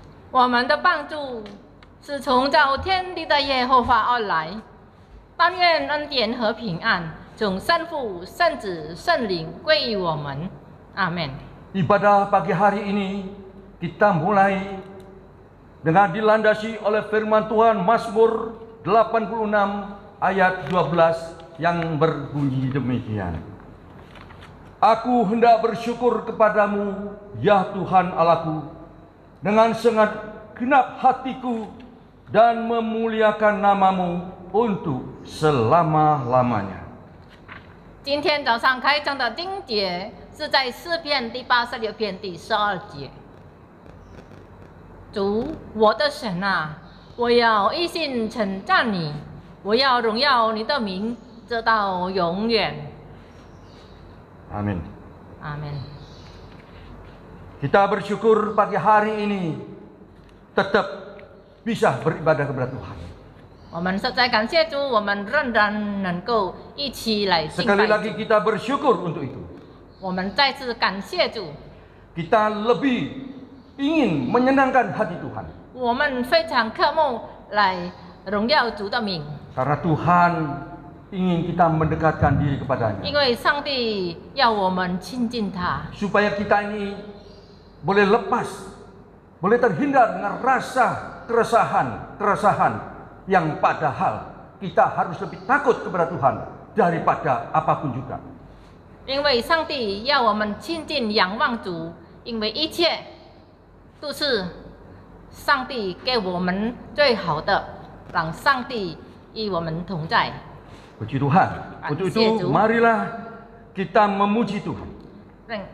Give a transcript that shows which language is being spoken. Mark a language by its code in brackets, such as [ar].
[zh] 我们的帮助是从造天地的耶和华而来，但愿恩典和平安从圣父、圣子、圣灵归于我们。阿门。 [id] Ibadah pagi hari ini kita mulai dengan dilandasi oleh firman Tuhan Mazmur 86 ayat 12 yang berbunyi demikian. Aku hendak bersyukur kepadamu, ya Tuhan Allahku, dengan segenap hatiku dan memuliakan namamu untuk selama-lamanya. [zh] 今天早上开场的经节是在诗篇第86篇第12节。主，我的神啊，我要一心称赞你。我要荣耀你的名，直到永远。 [id] Amin. Amin. Kita bersyukur pagi hari ini tetap bisa beribadah kepada Tuhan. [zh] 我们实在感谢主，我们仍然能够一起来敬 [id] Sekali [zh] 拜 [id] lagi [zh] 主。 [id] kita bersyukur untuk itu. [zh] 我们再次感谢主， [id] Kita lebih ingin menyenangkan hati Tuhan. [zh] 我们非常渴慕来荣耀主的名， [id] Karena Tuhan ingin kita mendekatkan diri kepadanya. [zh] 因为上帝要我们亲近他， [id] Supaya kita ini boleh lepas, boleh terhindar dengan rasa keresahan yang padahal kita harus lebih takut kepada Tuhan daripada apapun juga. [zh] 因为上帝要我们亲近仰望主，因为一切都是上帝给我们最好的，让上帝与我们同在。 [id] Puji Tuhan. Untuk itu marilah kita memuji Tuhan.